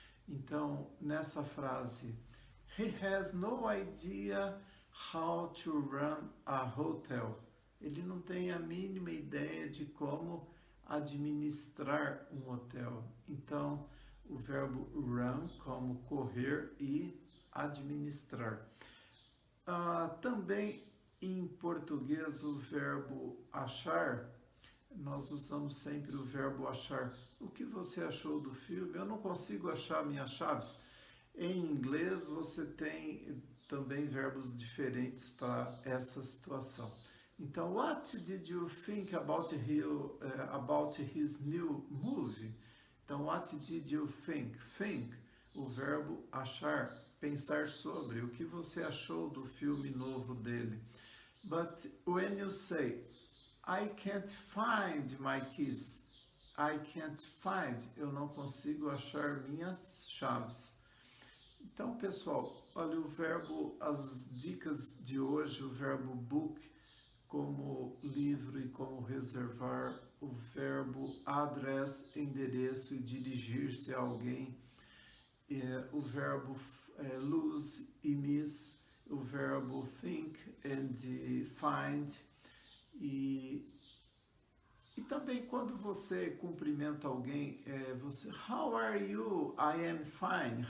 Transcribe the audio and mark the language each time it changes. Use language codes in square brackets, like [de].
[pt] Então, nessa frase, [en] he has no idea how to run a hotel. [pt] Ele não tem a mínima ideia de como administrar um hotel. Então, o verbo run como correr e administrar. Também em português o verbo achar, nós usamos sempre o verbo achar. O que você achou do filme? Eu não consigo achar minhas chaves. Em inglês você tem também verbos diferentes para essa situação. [en] Então, what did you think about his new movie? Então, what did you think? Think, [pt] o verbo achar. pensar sobre o que você achou do filme novo dele. [en] But when you say, I can't find my keys, I can't find, [pt] eu não consigo achar minhas chaves. Então, pessoal, olha o verbo, as dicas de hoje, o verbo book, como livro e como reservar, o verbo address, endereço e dirigir-se a alguém, o verbo lose e miss, o verbo think and find, e também quando você cumprimenta alguém, você, [en] how are you? I am fine.